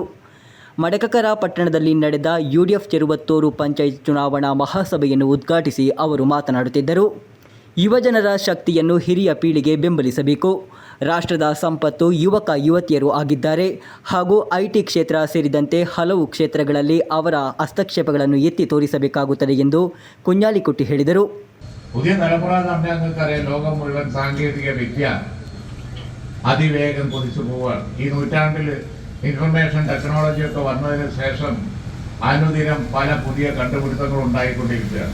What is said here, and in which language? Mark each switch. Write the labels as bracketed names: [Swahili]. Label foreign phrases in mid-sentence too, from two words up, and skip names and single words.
[Kannada] ಮಡಕಗರ ಪಟ್ಟಣದಲ್ಲಿ ನಡೆದ ಯುಡಿಎಫ್ ಚೆರುವತ್ತೂರು ಪಂಚಾಯತ್ ಚುನಾವಣಾ ಮಹಾಸಭೆಯನ್ನು ಉದ್ಘಾಟಿಸಿ ಅವರು ಮಾತನಾಡುತ್ತಿದ್ದರು. ಯುವಜನರ ಶಕ್ತಿಯನ್ನು ಹಿರಿಯ ಪೀಳಿಗೆ ಬೆಂಬಲಿಸಬೇಕು. ರಾಷ್ಟ್ರದ ಸಂಪತ್ತು ಯುವಕ ಯುವತಿಯರು ಆಗಿದ್ದಾರೆ ಹಾಗೂ ಐಟಿ ಕ್ಷೇತ್ರ ಸೇರಿದಂತೆ ಹಲವು ಕ್ಷೇತ್ರಗಳಲ್ಲಿ ಅವರ ಹಸ್ತಕ್ಷೇಪಗಳನ್ನು ಎತ್ತಿ ತೋರಿಸಬೇಕಾಗುತ್ತದೆ ಎಂದು കുഞ്ഞാലിക്കുട്ടി ಹೇಳಿದರು. [Malayalam] പുതിയ തലമുറ തന്നെ നിങ്ങൾക്കറിയാം, ലോകം മുഴുവൻ സാങ്കേതിക വിദ്യ അതിവേഗം കുതിച്ചു പോവുകയാണ്. ഈ നൂറ്റാണ്ടിൽ [English] information technology [Malayalam] ഒക്കെ വന്നതിന് ശേഷം അനുദിനം പല പുതിയ കണ്ടുപിടുത്തങ്ങൾ ഉണ്ടായിക്കൊണ്ടിരിക്കുകയാണ്.